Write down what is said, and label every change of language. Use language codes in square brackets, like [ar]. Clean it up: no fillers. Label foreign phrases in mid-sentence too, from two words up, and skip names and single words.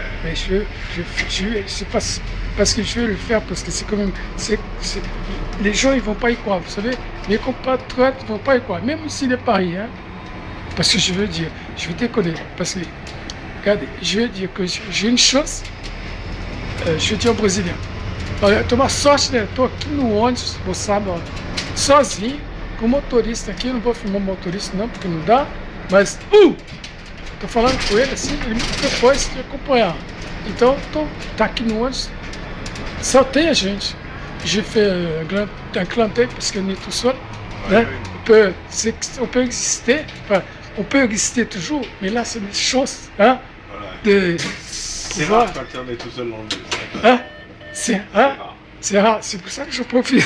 [fr] Mais c'est pas parce que je veux le faire, parce que c'est quand même... les gens, ils vont pas y croire, vous savez. Les compatriotes, ils vont pas y croire, même s'il est Paris. Hein, parce que je veux déconner. Parce que, regardez, je veux dire que j'ai une chose, je vais dire au Brésilien. [pt] Olha, eu uma sorte, né? Estou aqui no ônibus, moçada, sozinho, com o motorista aqui. Não vou filmar o motorista, não, porque não dá. Mas, tô falando com ele assim, ele me depois de acompanhar. Então, tá aqui no ônibus, só tem a gente. [fr] J'ai fait un clin d'œil parce qu'on est tout seul. Hein? On peut exister, enfin, on peut exister toujours, mais là, c'est des choses, hein, de C'est rare quand on est tout seul dans le bus. Hein? C'est rare, c'est pour ça que je profite.